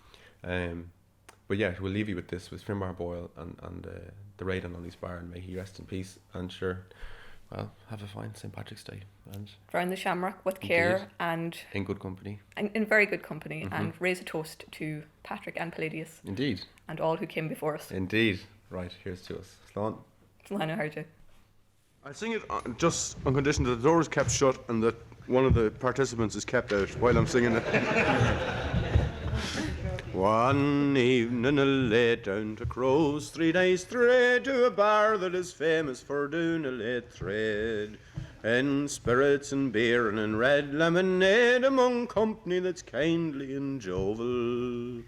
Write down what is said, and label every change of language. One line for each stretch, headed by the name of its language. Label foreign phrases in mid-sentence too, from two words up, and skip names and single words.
English: But yeah, we'll leave you with this, with Finbar Boyle and the raid on Oney's bar, and may he rest in peace. And sure, well, have a fine St. Patrick's Day. And drown the shamrock with care, indeed, and in good company. In very good company, and raise a toast to Patrick and Palladius. Indeed. And all who came before us. Indeed. Right, here's to us. Slán.
Irish: Slán Harja.
English: I sing it just on condition that the door is kept shut and that one of the participants is kept out while I'm singing it. One evening I laid down to crows 3 days straight to a bar that is famous for doing a late trade in spirits and beer and in red lemonade among company that's kindly and jovial.